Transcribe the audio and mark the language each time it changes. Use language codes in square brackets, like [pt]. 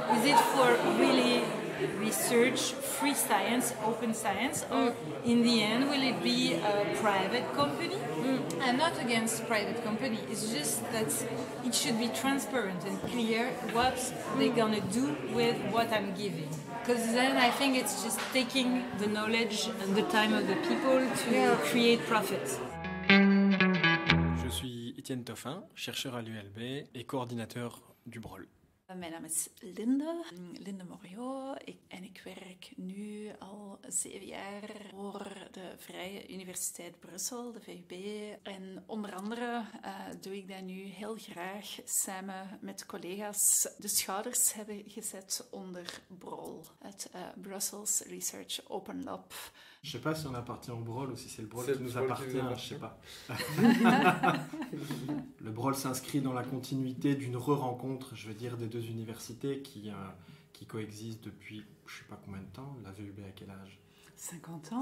[en] Is it for really research, free science, open science, or in the end will it be a private company? I'm not against private company. It's just that it should be transparent and clear what they're gonna do with what I'm giving. Because then I think it's just taking the knowledge and the time of the people to create profit. [fr] Je suis Étienne Toffin, chercheur à l'ULB et coordinateur du brol. [nl] Mijn naam is Linde Morio en ik werk nu al 7 jaar voor de Vrije Universiteit Brussel, de VUB. En onder andere doe ik dat nu heel graag samen met collega's de schouders hebben gezet onder BROL, het Brussels Research Open Lab. [fr] Je sais pas si on appartient au brol ou si c'est le brol C'est qui le nous brol qui appartient, nous je sais pas. Le brol s'inscrit dans la continuité d'une re-rencontre, je veux dire, des deux universités qui coexistent depuis je sais pas combien de temps. La VUB à quel âge? 50 ans,